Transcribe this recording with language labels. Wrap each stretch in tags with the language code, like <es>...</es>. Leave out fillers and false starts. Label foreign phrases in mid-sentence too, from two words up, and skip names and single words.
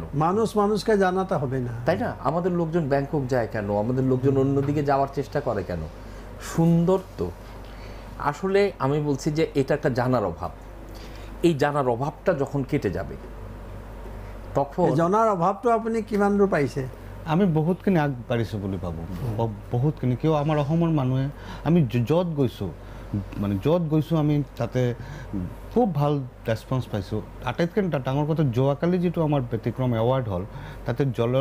<bn>মানুষকে জানাতে হবে না, তাই না? আমাদের লোকজন ব্যাংকক যায় কেন? আমাদের লোকজন অন্যদিকে যাওয়ার চেষ্টা করে কেন? সুন্দর তো। আসলে আমি বলছি যে এটা একটা জানার অভাব। এই জানার অভাবটা যখন কেটে যাবে তখন</bn> <as>জানার অভাৱটো আপুনি কিমান দূৰ পাইছে? আমি বহুতখিনি আগবাঢ়িছোঁ বুলি ভাবোঁ, বহুতখিনি। কিয় আমাৰ অসমৰ মানুহে আমি য'ত গৈছোঁ, মানে য'ত গৈছোঁ আমি তাতে খুব ভাল ৰেছপন্স পাইছোঁ। আটাইতকৈ ডাঙৰ কথা, যোৱাকালি যিটো আমাৰ ব্যতিক্ৰম এৱাৰ্ড হ'ল, তাতে জলৰ</as>